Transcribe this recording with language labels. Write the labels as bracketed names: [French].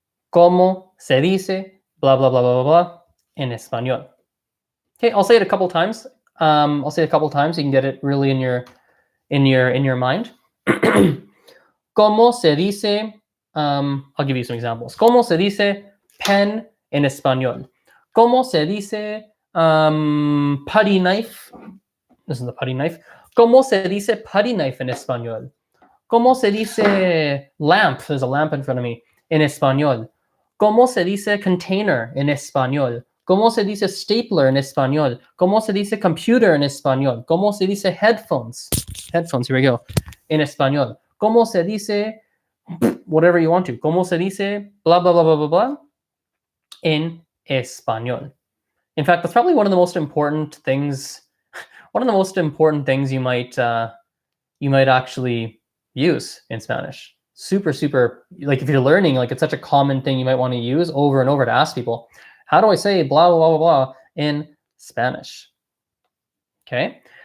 [Spanish] ¿Cómo se dice blah blah blah blah blah blah en español? Okay, I'll say it a couple times. I'll say it a couple times so you can get it really in your mind. ¿Cómo se dice? [English] I'll give you some examples. [Spanish] ¿Cómo se dice pen en español? ¿Cómo se dice putty knife? [English] This is the putty knife. [Spanish] ¿Cómo se dice putty knife en español? ¿Cómo se dice lamp? [English] There's a lamp in front of me. [Spanish] En español. ¿Cómo se dice container en español? ¿Cómo se dice stapler en español? ¿Cómo se dice computer en español? ¿Cómo se dice headphones? [English] Headphones, here we go. [Spanish] En español. ¿Cómo se dice [English] whatever you want to? [Spanish] ¿Cómo se dice blah, blah, blah, blah, blah, blah? En español. [English] In fact, that's probably one of the most important things. One of the most important things you might actually use in Spanish. super, super, like if you're learning, like it's such a common thing you might want to use over and over to ask people, how do I say blah, blah, blah, blah, blah in Spanish? Okay.